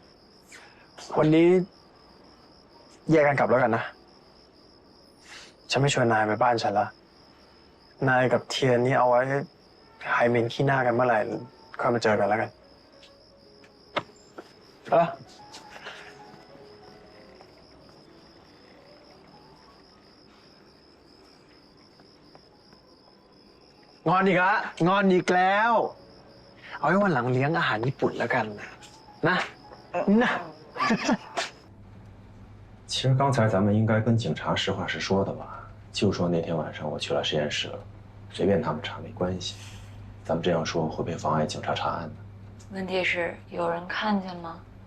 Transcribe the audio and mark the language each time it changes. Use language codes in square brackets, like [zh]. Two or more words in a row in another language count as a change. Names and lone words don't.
[th] วันนี้แยกกันกลับแล้วกันนะฉันไม่ชวนนายไปบ้านฉันละนายกับเทียนนี่เอาไว้หายเหม็นขี้หน้ากันเมื่อไหร่ค่อยมาเจอกันแล้วกันงอนอีกละงอนอีกแล้วเอาไว้วันหลังเลี้ยงอาหารญี่ปุ่นแล้วกันนะ [zh] 其实刚才咱们应该跟警察实话实说的吧，就说那天晚上我去了实验室了，随便他们查没关系。咱们这样说会不会妨碍警察查案呢？问题是有人看见吗？